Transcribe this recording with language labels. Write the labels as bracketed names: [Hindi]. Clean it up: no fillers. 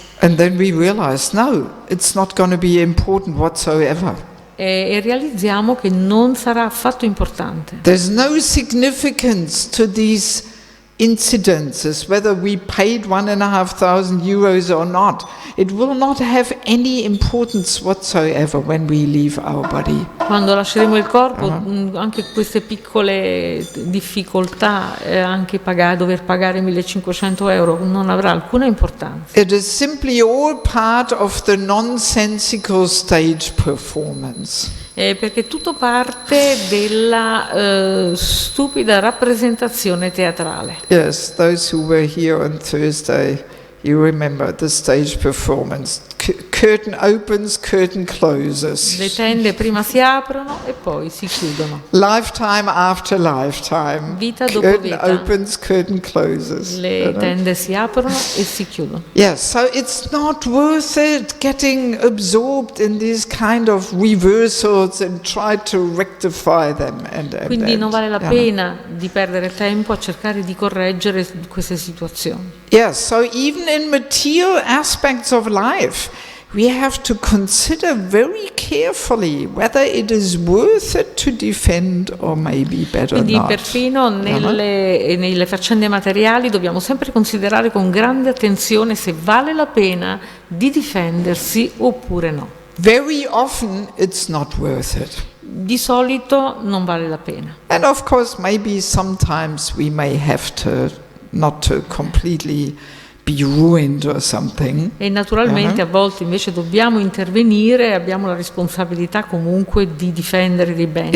[English] And then we realize, no, it's not going to be important whatsoever. [Italian] E realizziamo che non sarà affatto importante. [English] There's no significance to these incidences, whether we paid €1,500 or not, it will not have any importance whatsoever when we leave our body. [Italian] Quando lasceremo il corpo, anche queste piccole difficoltà, anche dover pagare €1.500 non avrà alcuna importanza. [English] It is simply all part of the nonsensical stage performance. [Italian] Perché tutto parte della stupida rappresentazione teatrale. [English] Yes, those who were here on Thursday, you remember the stage performance. Curtain opens, curtain closes. [Italian] Le tende prima si aprono e poi si chiudono. [English] Lifetime after lifetime. [Italian] Vita dopo [English] Curtain [Italian] vita. [English] opens, curtain closes. [Italian] Le tende si aprono e si chiudono. [English] Yes, so it's not worth it getting absorbed in these kind of reversals and try to rectify them. [Italian] Quindi non vale la pena di perdere tempo a cercare di correggere queste situazioni. [English] Yes, so even in material aspects of life, we have to consider very carefully whether it is worth it to defend or maybe better [Italian] Quindi [English] not. [Italian] perfino nelle faccende materiali dobbiamo sempre considerare con grande attenzione se vale la pena di difendersi oppure no. [English] Very often it's not worth it. [Italian] Di solito non vale la pena. [English] And of course maybe sometimes we may have to not to completely be ruined or something. [Italian] E naturalmente a volte invece dobbiamo intervenire e abbiamo la responsabilità comunque di difendere dei beni.